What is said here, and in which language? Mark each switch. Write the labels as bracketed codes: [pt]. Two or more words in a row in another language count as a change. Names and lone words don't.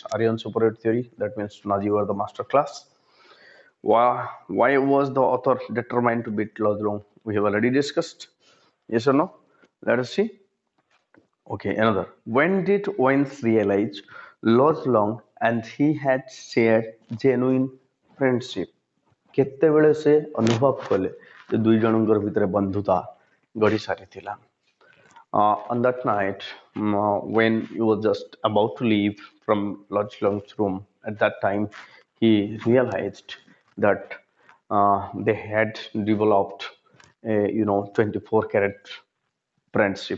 [en] Aryan superate theory, that means Nazi were the master class. Why was the author determined to beat Lodlong? We have already discussed. Yes or no? Let us see. Okay, another. When did Wayne realize Lodlong and he had shared genuine friendship? [or] କେତେବେଳେ ସେ ଅନୁଭବ କଲେ ଯେ ଦୁଇ ଜଣଙ୍କର ଭିତରେ ବନ୍ଧୁତା ଗଢ଼ି ସାରିଥିଲା? [en] On that night, when he was just about to leave from Lodlong's room, at that time he realized that they had developed a 24-carat friendship.